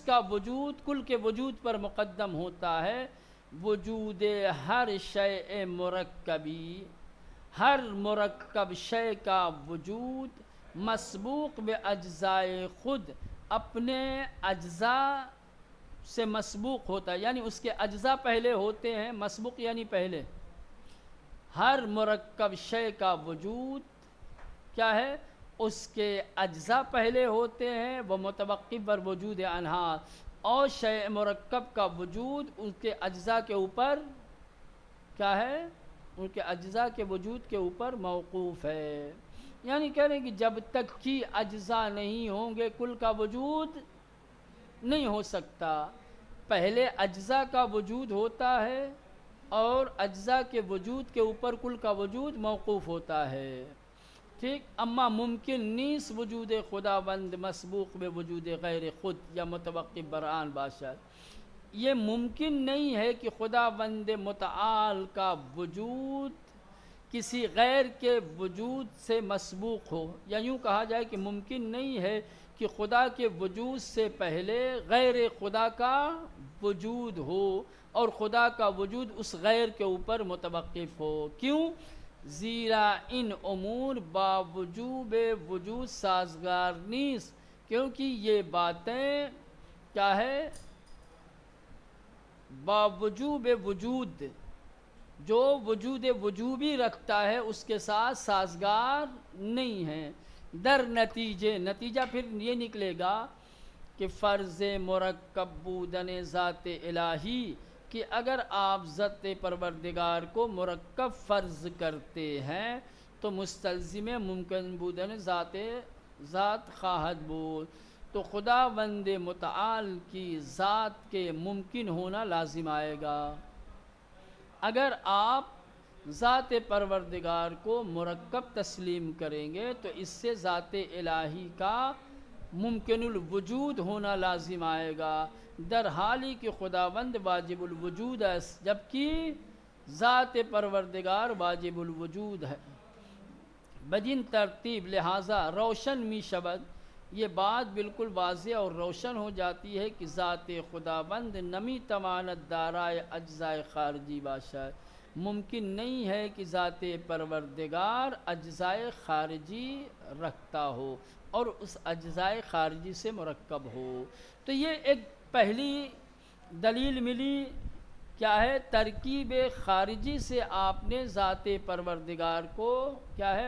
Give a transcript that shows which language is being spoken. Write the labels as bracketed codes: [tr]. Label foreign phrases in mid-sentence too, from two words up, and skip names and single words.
[ur] کا وجود کل کے وجود پر مقدم ہوتا ہے، [fa] وجود ہر شیء مرکبی، [ur] ہر مرکب شے کا وجود [fa] مسبوق بے اجزائے خود، [ur] اپنے اجزاء سے مسبوق ہوتا ہے، یعنی اس کے اجزاء پہلے ہوتے ہیں، مسبوق یعنی پہلے، ہر مرکب شے کا وجود کیا ہے؟ اس کے اجزاء پہلے ہوتے ہیں، وہ [fa] متوقف بر وجود انہا، [ur] اور شے مرکب کا وجود اس کے اجزاء کے اوپر کیا ہے؟ ان کے اجزاء کے وجود کے اوپر موقوف ہے۔ یعنی کہہ رہے ہیں کہ جب تک کہ اجزاء نہیں ہوں گے کل کا وجود نہیں ہو سکتا، پہلے اجزاء کا وجود ہوتا ہے اور اجزاء کے وجود کے اوپر کل کا وجود موقوف ہوتا ہے، ٹھیک؟ [fa] اما ممکن نیس وجود خداوند مسبوق بے وجود غیر خود یا متوقف برآن باشد، [ur] یہ ممکن نہیں ہے کہ خداوند متعال کا وجود کسی غیر کے وجود سے مسبوق ہو، یا یوں کہا جائے کہ ممکن نہیں ہے کہ خدا کے وجود سے پہلے غیر خدا کا وجود ہو اور خدا کا وجود اس غیر کے اوپر متوقف ہو۔ کیوں؟ [fa] زیرا ان امور باوجوب وجود سازگار نیست، [ur] کیونکہ یہ باتیں کیا ہے؟ [fa] باوجوب وجود، [ur] جو وجود وجوبی رکھتا ہے اس کے ساتھ سازگار نہیں ہے۔ [fa] در نتیجہ [ur] پھر یہ نکلے گا کہ [fa] فرض مرکب بودن ذات الہی، [ur] کہ اگر آپ ذات پروردگار کو مرکب فرض کرتے ہیں تو [fa] مستلزم ممکن بودن ذات خواہد بود، [ur] تو خداوند متعال کی ذات کے ممکن ہونا لازم آئے گا۔ اگر آپ ذات پروردگار کو مرکب تسلیم کریں گے تو اس سے ذات الہی کا ممکن الوجود ہونا لازم آئے گا، [fa] در حالی کہ خداوند واجب الوجود است [ur] جبکہ ذات پروردگار واجب الوجود ہے۔ [fa] بدین ترتیب لہٰذا روشن می شود، [ur] یہ بات بالکل واضح اور روشن ہو جاتی ہے کہ [fa] ذات خداوند نمی تواند دارائے اجزائے خارجی باشد، [ur] ممکن نہیں ہے کہ ذات پروردگار اجزائے خارجی رکھتا ہو اور اس اجزائے خارجی سے مرکب ہو۔ تو یہ ایک پہلی دلیل ملی، کیا ہے؟ ترکیب خارجی سے آپ نے ذات پروردگار کو کیا ہے؟